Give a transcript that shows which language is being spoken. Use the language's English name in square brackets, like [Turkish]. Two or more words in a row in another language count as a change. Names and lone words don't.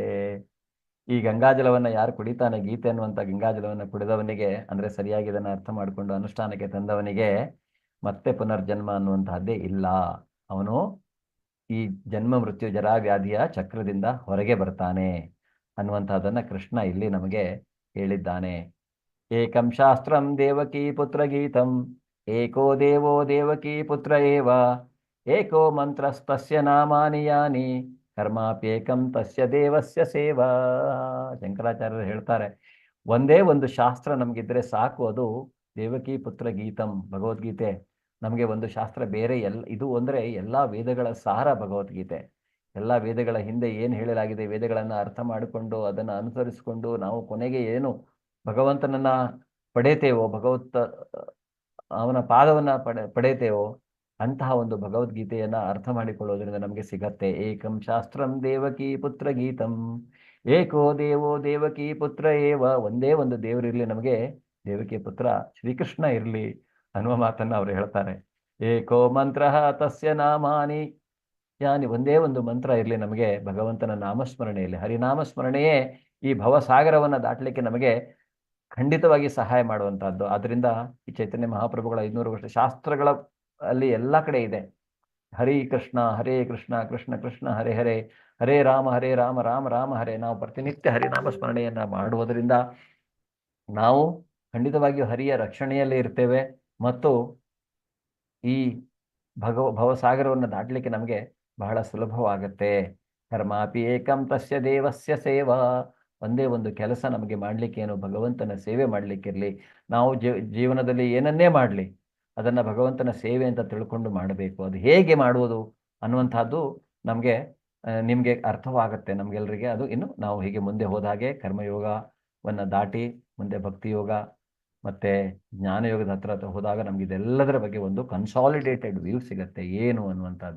[Kannada] ಈ ಗಂಗಾಜಲವನ್ನು ಯಾರು ಕುಡಿತಾನೆ, ಗೀತೆ ಅನ್ನುವಂಥ ಗಂಗಾಜಲವನ್ನು ಕುಡಿದವನಿಗೆ, ಅಂದರೆ ಸರಿಯಾಗಿ ಇದನ್ನು ಅರ್ಥ ಮಾಡಿಕೊಂಡು ಅನುಷ್ಠಾನಕ್ಕೆ ತಂದವನಿಗೆ ಮತ್ತೆ ಪುನರ್ಜನ್ಮ ಅನ್ನುವಂತಹದ್ದೇ ಇಲ್ಲ. ಅವನು ಈ ಜನ್ಮ ಮೃತ್ಯು ಜರಾ ವ್ಯಾಧಿಯ ಚಕ್ರದಿಂದ ಹೊರಗೆ ಬರ್ತಾನೆ ಅನ್ನುವಂಥದ್ದನ್ನು ಕೃಷ್ಣ ಇಲ್ಲಿ ನಮಗೆ ಹೇಳಿದ್ದಾನೆ. [Sanskrit] ಏಕಂ ಶಾಸ್ತ್ರಂ ದೇವಕೀ ಪುತ್ರ ಗೀತಂ ಏಕೋ ದೇವೋ ದೇವಕೀ ಪುತ್ರ ಏವ ಏಕೋ ಮಂತ್ರಸ್ತಸ್ಯ ನಾಮಾನಿ ಯಾನಿ ಕರ್ಮಾಪ್ಯೇಕಂ ತಸ್ಯ ದೇವಸ್ಯ ಸೇವಾ. [Kannada] ಶಂಕರಾಚಾರ್ಯರು ಹೇಳ್ತಾರೆ, ಒಂದೇ ಒಂದು ಶಾಸ್ತ್ರ ನಮಗಿದ್ರೆ ಸಾಕು, ಅದು [Sanskrit] ದೇವಕೀ ಪುತ್ರ ಗೀತಂ [Kannada] ಭಗವದ್ಗೀತೆ. ನಮಗೆ ಒಂದು ಶಾಸ್ತ್ರ ಬೇರೆ ಇದು ಅಂದರೆ ಎಲ್ಲ ವೇದಗಳ ಸಾರ ಭಗವದ್ಗೀತೆ. ಎಲ್ಲ ವೇದಗಳ ಹಿಂದೆ ಏನು ಹೇಳಲಾಗಿದೆ, ವೇದಗಳನ್ನು ಅರ್ಥ ಮಾಡಿಕೊಂಡು ಅದನ್ನು ಅನುಸರಿಸಿಕೊಂಡು ನಾವು ಕೊನೆಗೆ ಏನು ಭಗವಂತನನ್ನು ಪಡೆಯುತ್ತೇವೋ, ಅವನ ಪಾದವನ್ನು ಪಡೆಯುತ್ತೇವೋ, ಅಂತಹ ಒಂದು ಭಗವದ್ಗೀತೆಯನ್ನ ಅರ್ಥ ಮಾಡಿಕೊಳ್ಳೋದ್ರಿಂದ ನಮಗೆ ಸಿಗತ್ತೆ. [Sanskrit] ಏಕಂ ಶಾಸ್ತ್ರಂ ದೇವಕಿ ಪುತ್ರ ಗೀತಂ ಏಕೋ ದೇವೋ ದೇವಕಿ ಪುತ್ರ ಏವ. [Kannada] ಒಂದೇ ಒಂದು ದೇವರಿರ್ಲಿ ನಮಗೆ, ದೇವಕಿ ಪುತ್ರ ಶ್ರೀಕೃಷ್ಣ ಇರಲಿ ಅನ್ನುವ ಮಾತನ್ನ ಅವರು ಹೇಳ್ತಾರೆ. [Sanskrit] ಏಕೋ ಮಂತ್ರ ತಸ್ಯ ನಾಮಾನಿ ಯಾನಿ. [Kannada] ಒಂದೇ ಒಂದು ಮಂತ್ರ ಇರಲಿ ನಮಗೆ ಭಗವಂತನ ನಾಮಸ್ಮರಣೆಯಲ್ಲಿ. ಹರಿನಾಮಸ್ಮರಣೆಯೇ ಈ ಭವಸಾಗರವನ್ನು ದಾಟಲಿಕ್ಕೆ ನಮಗೆ ಖಂಡಿತವಾಗಿ ಸಹಾಯ ಮಾಡುವಂತಹದ್ದು. ಆದ್ರಿಂದ ಈ ಚೈತನ್ಯ ಮಹಾಪ್ರಭುಗಳ 500 ವರ್ಷ ಶಾಸ್ತ್ರಗಳ ಅಲ್ಲಿ ಎಲ್ಲ ಕಡೆ ಇದೆ [Sanskrit] ಹರಿ ಕೃಷ್ಣ ಹರೇ ಕೃಷ್ಣ ಕೃಷ್ಣ ಕೃಷ್ಣ ಹರೇ ಹರೇ ಹರೇ ರಾಮ ರಾಮ ರಾಮ ಹರೇ. [Kannada] ನಾವು ಪ್ರತಿನಿತ್ಯ ಹರಿನಾಮ ಸ್ಮರಣೆಯನ್ನ ಮಾಡುವುದರಿಂದ ನಾವು ಖಂಡಿತವಾಗಿಯೂ ಹರಿಯ ರಕ್ಷಣೆಯಲ್ಲೇ ಇರ್ತೇವೆ ಮತ್ತು ಈ ಭವಸಾಗರವನ್ನು ದಾಟಲಿಕ್ಕೆ ನಮಗೆ ಬಹಳ ಸುಲಭವಾಗುತ್ತೆ. [Sanskrit] ಕರ್ಮಾಪಿ ಏಕಂ ತಸ್ಯ ದೇವಸ್ಯ ಸೇವಾ. [Kannada] ಒಂದೇ ಒಂದು ಕೆಲಸ ನಮಗೆ ಮಾಡಲಿಕ್ಕೆ ಏನು, ಭಗವಂತನ ಸೇವೆ ಮಾಡಲಿಕ್ಕಿರಲಿ. ನಾವು ಜೀವನದಲ್ಲಿ ಏನನ್ನೇ ಮಾಡಲಿ ಅದನ್ನು ಭಗವಂತನ ಸೇವೆ ಅಂತ ತಿಳ್ಕೊಂಡು ಮಾಡಬೇಕು. ಅದು ಹೇಗೆ ಮಾಡುವುದು ಅನ್ನುವಂಥದ್ದು ನಿಮಗೆ ಅರ್ಥವಾಗುತ್ತೆ ನಮಗೆಲ್ಲರಿಗೆ. ಅದು ಇನ್ನು ನಾವು ಹೀಗೆ ಮುಂದೆ ಹೋದ ಹಾಗೆ ಕರ್ಮಯೋಗವನ್ನು ದಾಟಿ ಮುಂದೆ ಭಕ್ತಿಯೋಗ ಮತ್ತು ಜ್ಞಾನಯೋಗದ ಹತ್ರ ಹೋದಾಗ ನಮ್ಗೆ ಇದೆಲ್ಲದರ ಬಗ್ಗೆ ಒಂದು [English] consolidated view [Kannada] ಸಿಗುತ್ತೆ ಏನು ಅನ್ನುವಂಥದ್ದು.